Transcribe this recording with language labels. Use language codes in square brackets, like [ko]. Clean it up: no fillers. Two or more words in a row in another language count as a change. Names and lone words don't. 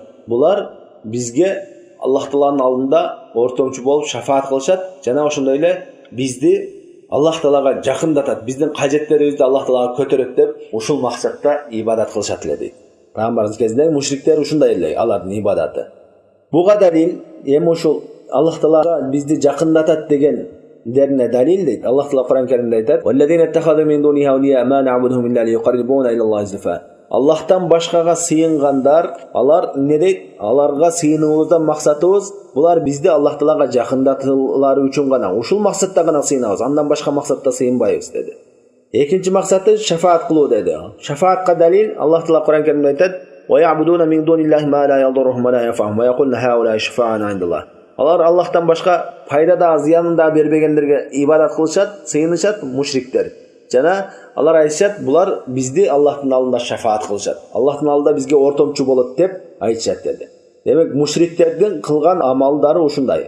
[ky] Булар бизге Аллах Тааланын алдында ортомчу болуп шафаат кылышат жана ошондой эле бизди Аллах Таалага жакындатат, биздин кажеттерибизди Аллах Таалага көтөрөт деп ушул максатта ибадат кылышат эле дейт. Пайгамбарыбыз кезинде мушриктер ушундай эле алардын ибадаты. Буга далил эми ушул Аллах Таалага бизди жакындатат деген дерне далил дейт. Аллах Таала Кур'ан Каримде айтат: [ar] "والذين اتخذوا من دونه أولياء ما نعبدهم إلا ليقربونا إلى الله زلفى." [ky] Аллахтан башкага сыйынгандар, алар эмне дейт? Аларга сыйынуубуздан максатыбыз булар бизди Аллах Таалага жакындатуулары үчүн гана, ушул максатта гана сыйынабыз, андан башка максатта сыйынбайбыз деди. Экинчи максаты шафаат кылуу деди. Шафаатка далил Аллах Таала Кур'ан Каримде айтат: [ar] "ويعبدون من دون الله ما لا يضرهم ولا ينفعهم ويقولون هؤلاء شفعاؤنا عند الله." [ky] Алар Аллахтан башка пайда да, зыянын да бербегендерге ибадат кылышат, сыйынышат мушриктер. Жана алар айтышат, булар бизди Аллахтын алдында шафаат кылышат. Аллахтын алдында бизге ортомчу болот деп айтышат деди. Демек мушриктердин кылган амалдары ушундай.